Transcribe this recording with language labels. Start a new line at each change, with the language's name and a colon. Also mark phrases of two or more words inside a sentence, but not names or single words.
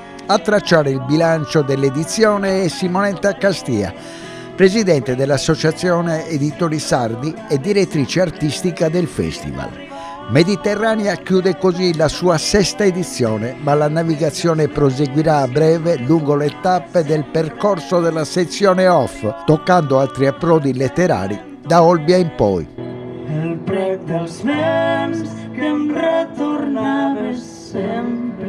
Italian: A tracciare il bilancio dell'edizione è Simonetta Castia, presidente dell'Associazione Editori Sardi e direttrice artistica del festival. Mediterranea chiude così la sua 6ª edizione, ma la navigazione proseguirà a breve lungo le tappe del percorso della sezione off, toccando altri approdi letterari da Olbia in poi.
Catalan: El prec dels vents que em retornaves sempre.